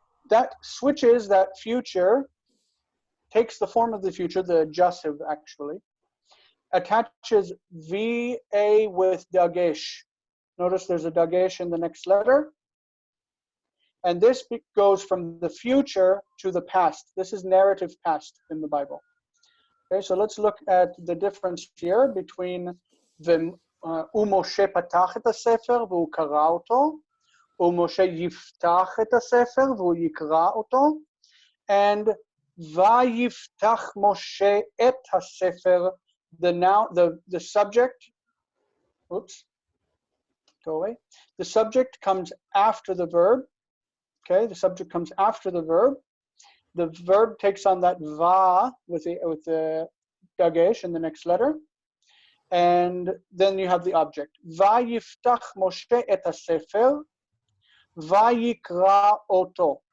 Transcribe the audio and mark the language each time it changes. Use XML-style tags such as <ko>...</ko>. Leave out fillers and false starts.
<en>That switches that future, takes the form of the future, the jasiv actually, attaches VA with dagesh. Notice there's a dagesh in the next letter. And this goes from the future to the past. This is narrative past in the Bible. Okay, so let's look at the difference here between</en> <he>ומשה פתח את הספר והוא קרא אותו, ומשה יפתח את הספר והוא יקרא אותו, and ויפתח משה את הספר,</he> <en>the subject, oops, go away. The subject comes after the verb, okay, the subject comes after the verb. The verb takes on that va with the dagesh in the next letter. And then you have the object.</en> <he>Vayiftach Moshe et hasefer, vayikra oto.</he>